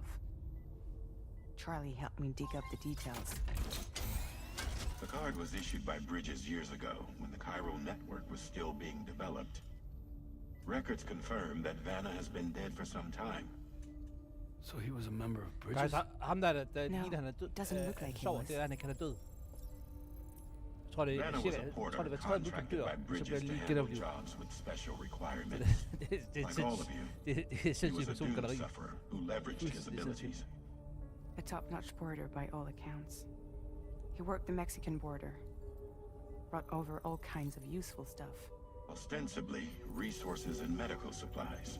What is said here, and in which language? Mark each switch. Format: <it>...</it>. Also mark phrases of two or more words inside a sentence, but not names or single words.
<en>Charlie helped me dig up the details. The card was issued by Bridges years ago, when the chiral network was still being developed. Records confirm that Vanna has been dead for some time. So he was a member of Bridges? Guys, ham der</en> <da>No, han er død.</da> <en>doesn't look like he</en> <da>sover,</da> <en>was.</en> <da>det er, han er død. Jeg tror, det er</da> <en>Vanna was a porter</en> <da>hver tredje minut, han</da> <en>contracted</en> <da>dør,</da> <en>by</en> <da>så bliver</da> <en>Bridges</en> <da>han</da> <en>to</en> <da>lige</da> <en>handle</en> <da>genoplevet.</da> <en>jobs with special requirements.</en> <da>Det er</da> <en>Like all of you,</en> <da>det er</da> <en>he</en> <da>sindssygt</da> <en>was a doom</en> <da>persongalleri.</da> <en>sufferer who leveraged his abilities. A top-notch porter by all accounts. He worked the Mexican border. Brought over all kinds of useful stuff. Ostensibly, resources and medical supplies.</en>